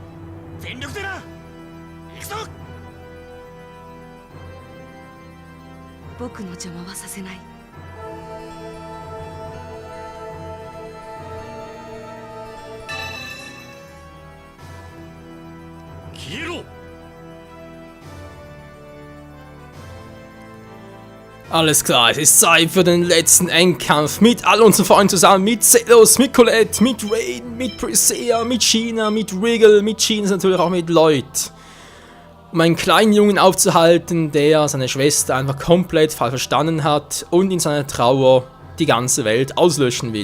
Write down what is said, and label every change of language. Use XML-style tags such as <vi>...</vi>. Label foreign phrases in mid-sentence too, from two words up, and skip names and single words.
<ja>全力でな。行くぞ。僕の邪魔はさせない。消えろ。</ja> <de>Alles klar, es ist Zeit für den letzten Endkampf mit all unseren Freunden zusammen, mit Zelos, mit Colette, mit Raiden, mit Priscilla, mit Sheena, mit Rigel, mit Jeans, natürlich auch mit Lloyd. Um einen kleinen Jungen aufzuhalten, der seine Schwester einfach komplett falsch verstanden hat und in seiner Trauer die ganze Welt auslöschen will.</de>